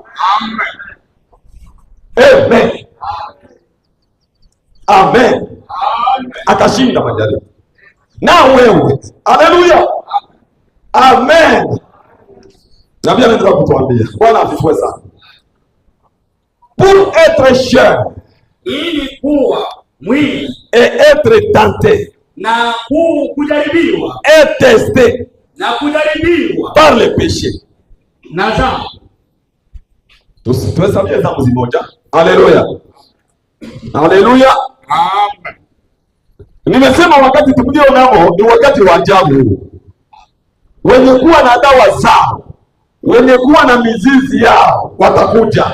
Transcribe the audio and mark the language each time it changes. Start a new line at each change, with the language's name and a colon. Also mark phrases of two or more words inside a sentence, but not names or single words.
Swahili: Amen. Amen. Amen. Akashinda majaribu. Na wewe. Haleluya. Amen. Na pia nataka kutuambia. Bwana asifiwe sana.
French: Pour être cher.
Swahili: Ili kuwa mwili.
French: Et être tenté.
Swahili: Na kujaribiwa.
French: Et testé.
Swahili: Na kujaribiwa.
French: Par le péché.
Swahili: Na dhambi. Tuhesabie dhambi zimoja. Haleluya. Haleluya. Amen. Nimesema wakati tulio nao ni wakati wa ajabu. Wenye kuwa na dawa zao, wenye kuwa na mizizi yao watakuja.